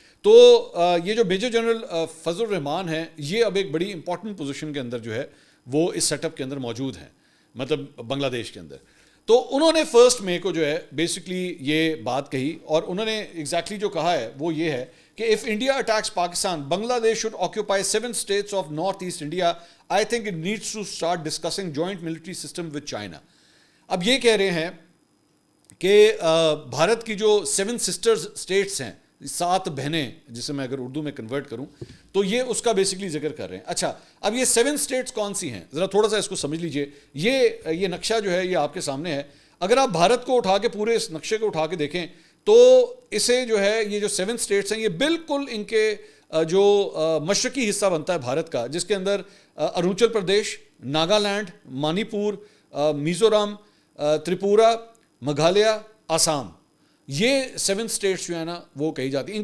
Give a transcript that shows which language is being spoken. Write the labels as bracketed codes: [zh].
[ur] تو یہ جو میجر جنرل فضل الرحمان ہیں یہ اب ایک بڑی امپورٹنٹ پوزیشن کے اندر جو ہے وہ اس سیٹ اپ کے اندر موجود ہیں, مطلب بنگلہ دیش کے اندر. تو انہوں نے 1 مئی کو جو ہے بیسکلی یہ بات کہی اور انہوں نے ایگزیکٹلی جو کہا ہے وہ یہ ہے کہ [en] if India attacks Pakistan, Bangladesh should occupy 7 states of Northeast India. I think it needs to start discussing joint military system with China. [ur] اب یہ کہہ رہے ہیں کہ بھارت کی جو 7 سسٹرز اسٹیٹس ہیں, 7 بہنیں, جسے میں اگر اردو میں کنورٹ کروں تو یہ اس کا بیسکلی ذکر کر رہے ہیں. اچھا اب یہ 7 اسٹیٹس کون سی ہیں, ذرا تھوڑا سا اس کو سمجھ لیجئے. یہ نقشہ جو ہے یہ آپ کے سامنے ہے. اگر آپ بھارت کو اٹھا کے پورے اس نقشے کو اٹھا کے دیکھیں تو اسے جو ہے یہ جو 7 اسٹیٹس ہیں یہ بالکل ان کے جو مشرقی حصہ بنتا ہے بھارت کا, جس کے اندر اروناچل پردیش, ناگالینڈ, منی پور, میزورم, تریپورا, میگھالیہ, آسام, یہ 7 اسٹیٹس جو ہے نا وہ کہی جاتی ہیں.